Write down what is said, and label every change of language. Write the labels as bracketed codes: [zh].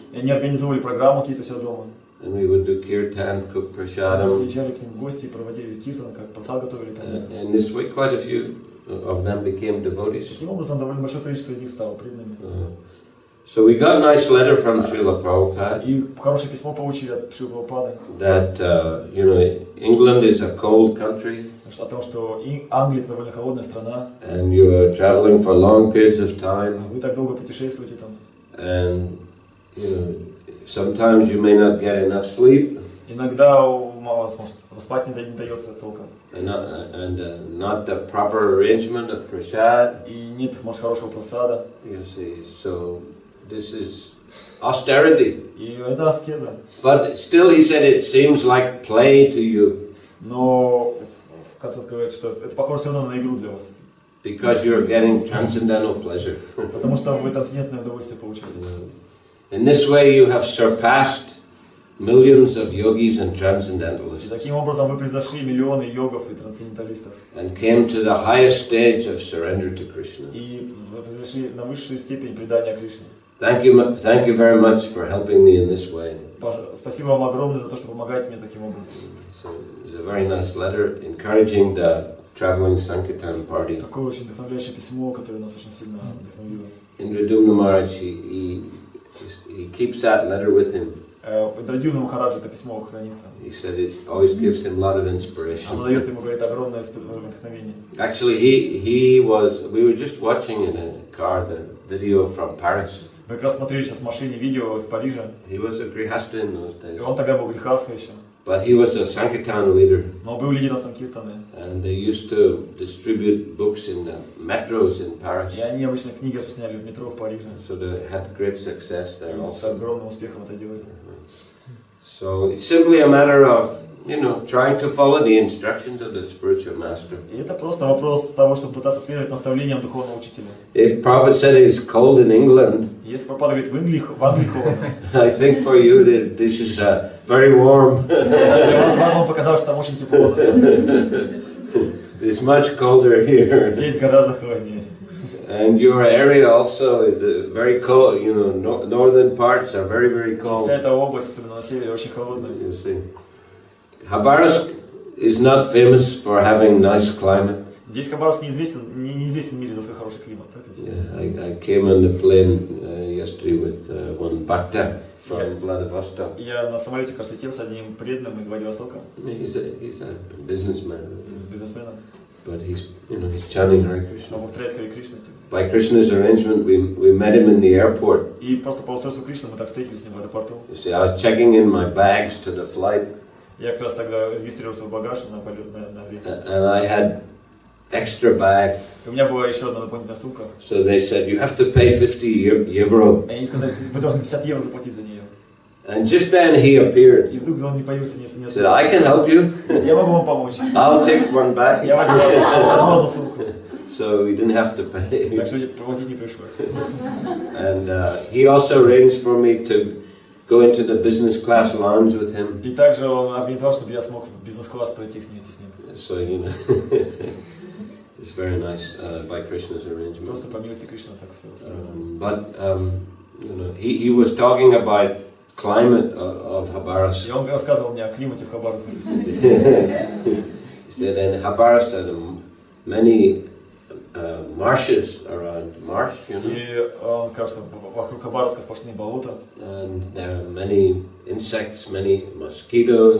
[ru] И они организовывали программу какие-то у себя дома. [en] And we would do kirtan, cook prasadam. [ru] Приезжали к ним в гости, проводили киртан, как просад готовили. [en] And this way, quite a few of them became devotees. [ru] Таким образом, довольно большое количество из них стало преданными. [en] So we got a nice letter from Srila Prabhupada. [ru] И хорошее письмо получили от Шрилы Прабхупады. [en] That England is a cold country. [ru] О том, что Англия это довольно холодная страна. [en] And you are traveling for long periods of time. [ru] Вы так долго путешествуете там. [en] And sometimes you may not get enough sleep. [ru] Иногда мало спать не дается толком. [en] And not the proper arrangement of prasad. [ru] И нет, может, хорошего просада. [en] You see, so this is austerity. [ru] И это аскеза. [en] But still, he said, it seems like play to you. [ru] Но в конце сказать, что это похоже все равно на игру для вас. [en] Because you're getting transcendental pleasure. [ru] Потому что вы трансцендентное удовольствие получаете. [en] In this way, you have surpassed millions of yogis and transcendentalists. [ru] И таким образом вы превзошли миллионы йогов и трансценденталистов. [en] And came to the highest stage of surrender to Krishna. [ru] И превзошли на высшую степень предания Кришне. [en] Thank you very much for helping me in this way. [ru] Спасибо вам огромное за то, что помогаете мне таким образом. [en] So it's a very nice letter encouraging the traveling Sankirtan party. [ru] Такое очень вдохновляющее письмо, которое нас очень сильно вдохновило. [en] Indradumna Maharaj, he keeps that letter with him. [ru] Индрадюмна Махараджа это письмо хранится. [en] He said it always gives him a lot of inspiration. [ru] Оно дает ему, говорит, огромное вдохновение. [en] Actually, we were just watching in a car the video from Paris. [ru] Мы как раз смотрели сейчас в машине видео из Парижа. [en] He was a grihasta in those days. [ru] И он тогда был грехастха еще. [en] But he was a Sankirtan leader. [ru] Но был лидером Санкиртаны. [en] And they used to distribute books in the metros in Paris. [ru] И они обычно книги распространяли в метро в Париже. [en] So they had great success there [ru] И с [en] also. [ru] огромным успехом это делали. [en] So it's simply a matter of you know, trying to follow the instructions of the spiritual master. [ru] И это просто вопрос того, чтобы пытаться следовать наставлениям духовного учителя. [en] If Prabhupada said it's cold in England, [ru] Если Прабхупада говорит, в Англии холодно, [en] I think for you that this is very warm. [ru] для вас, вам показалось, что там очень тепло. [en] It's much colder here. [ru] Здесь гораздо холоднее. [en] And your area also is very cold. You know, northern parts are very, very cold. [ru] Вся эта область, особенно на севере, очень холодная. [en] You see, Khabarovsk is not famous for having nice climate. [ru] Здесь Хабаровск неизвестен в мире за свой хороший климат. [en] Yeah, I came on the plane yesterday with one bhakta from Vladivostok. [ru] Я на самолете как раз летел с одним преданным из Владивостока. [en] He's a businessman. [ru] Бизнесменом. [en] But he's chanting Hare Krishna. [ru] Он повторяет Харе Кришна. [en] By Krishna's arrangement, we met him in the airport. [ru] И просто по устройству Кришны мы так встретились с ним в аэропорту. [en] You see, I was checking in my bags to the flight. [ru] Я как раз тогда регистрировал свой багаж на полет на рейс. [en] And I had extra bag. [ru] У меня была еще одна дополнительная сумка. [en] So they said, you have to pay 50 euro. [ru] И они сказали, вы должны 50 евро заплатить за нее. [en] And just then he appeared. [ru] И вдруг он не появился, не [en] He said, I can help you. [ru] Я могу вам помочь. [en] I'll take one bag. [ru] Я возьму одну сумку. [en] So we didn't have to pay. [ru] Так что платить не пришлось. [en] And he also arranged for me to go into the business class lounge with him. [ru] И также он организовал, чтобы я смог в бизнес-класс пройти вместе с ним. [en] So you know, it's very nice by Krishna's arrangement. [ru] Просто по милости Кришны так все устроено. [en] But you know, he was talking about climate of Khabarovsk. [ru] И он рассказывал мне о климате в Хабаровске. [en] He said in Khabarovsk there are many marshes around marsh, you know. [ru] И он сказал, что вокруг Хабаровска сплошные болота. [en] And there are many insects, many mosquitoes.